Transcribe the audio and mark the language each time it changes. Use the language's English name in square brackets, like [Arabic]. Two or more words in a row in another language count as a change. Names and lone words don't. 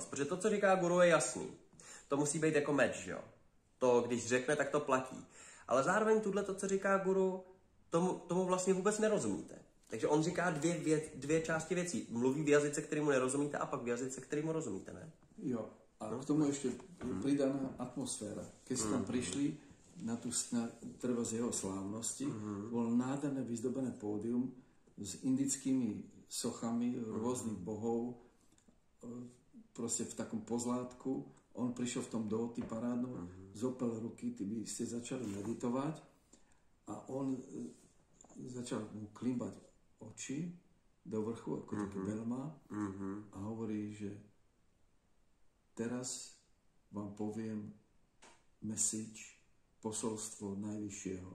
[Czech] Protože to, co říká guru, je jasný. To musí být jako meč, jo. To, když řekne, tak to platí. Ale zároveň to, co říká guru, tomu vlastně vůbec nerozumíte. Takže on říká dvě části věcí. Mluví v jazyce, kterému nerozumíte, a pak v jazyce, kterému rozumíte, ne? [Slovak] Jo. A k tomu ešte pridaná atmosféra. Keď ste tam prišli treba z jeho slávnosti, bolo nádherné vyzdobené pódium s indickými sochami rôznych bohov, proste v takom pozlátku. On prišiel v tom dóty parádnom, zopel ruky, ty by ste začali meditovať a on začal mu klimbať oči do vrchu, ako taký belma, a hovorí, že teraz vám poviem message, posolstvo Najvyššieho.